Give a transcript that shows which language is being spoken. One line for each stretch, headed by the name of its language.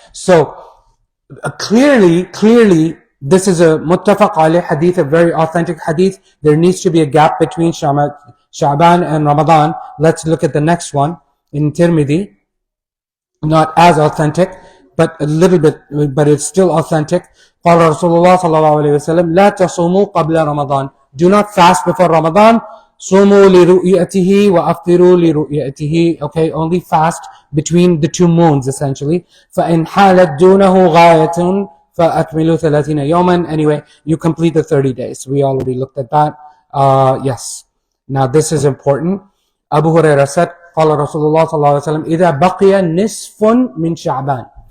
English: So, clearly, this is a muttafaq alayh hadith, a very authentic hadith. There needs to be a gap between Sha'ban and Ramadan. Let's look at the next one in Tirmidhi. Not as authentic, but a little bit, but it's still authentic.
Arabic: قال رسول الله صلى الله عليه وسلم لا تصوموا قبل رمضان.
English: Do not fast before Ramadan.
Arabic: صوموا لرؤيته وأفطروا لرؤيته.
English: Okay, only fast between the 2 moons essentially.
Arabic: فإن حالت دونه غاية فأكملوا 30 يوما.
English: Anyway, you complete the 30 days. We already looked at that. Yes. Now this is important. Abu Hurairah said,
Arabic: قال رسول الله صلى الله عليه وسلم إذا بقي نصف من شعبان.